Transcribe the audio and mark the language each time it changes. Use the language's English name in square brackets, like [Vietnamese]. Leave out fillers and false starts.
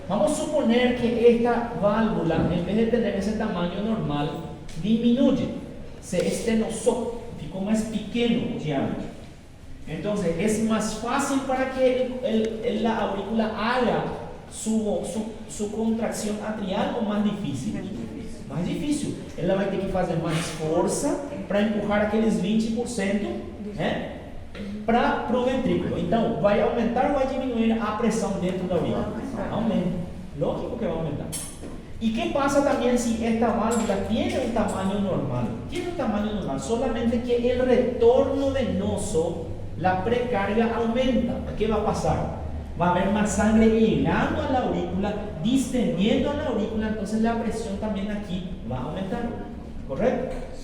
[Spanish] Vamos a suponer que esta válvula, en vez de tener ese tamaño normal, disminuye, se estenosó, [Portuguese] ficou mais pequeno o diámetro. [Spanish] Entonces es más fácil para que la aurícula haga su contracción atrial o más difícil? [Portuguese] Mais difícil. Ela vai ter que fazer mais força para empurrar aqueles 20%, né, para o ventrículo. Então, vai aumentar ou vai diminuir a pressão dentro da aurícula? Aumenta. Lógico que vai aumentar. [Spanish] ¿Y qué pasa también si esta válvula tiene un tamaño normal? Tiene un tamaño normal, solamente que el retorno venoso, la precarga aumenta. ¿Qué va a pasar? Va a haber más sangre llegando a la aurícula, distendiendo a la aurícula, entonces la presión también aquí va a aumentar. ¿Correcto?